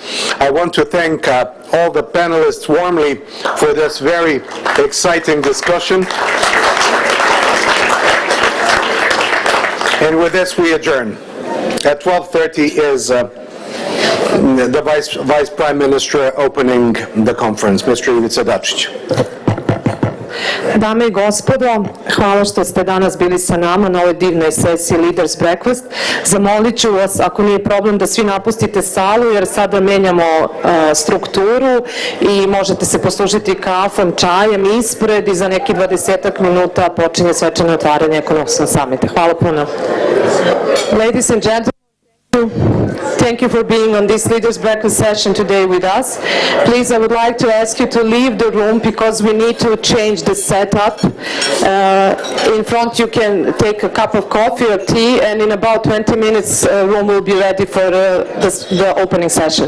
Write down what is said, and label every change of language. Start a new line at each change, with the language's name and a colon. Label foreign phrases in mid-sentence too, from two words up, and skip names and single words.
English: I want to thank all the panelists warmly for this very exciting discussion. And with this, we adjourn. At 12:30 is the Vice Prime Minister opening the conference. Mr. Ivica Dačić.
Serbian: Dame i gospodo, hvala što ste danas bili sa nama na ovoj divnoj sesiji Leaders Breakfast. Zamolit ću vas, ako nije problem, da svi napustite salu, jer sada menjamo strukturu i možete se poslužiti kafom, čajem ispred i za neki 20 minuta počinje svečano otvaranje ekonomskog samita. Hvala puno.
English: Ladies and gentlemen, thank you for being on this Leaders Breakfast session today with us. Please, I would like to ask you to leave the room because we need to change the setup. In front you can take a cup of coffee or tea, and in about 20 minutes room will be ready for the opening session.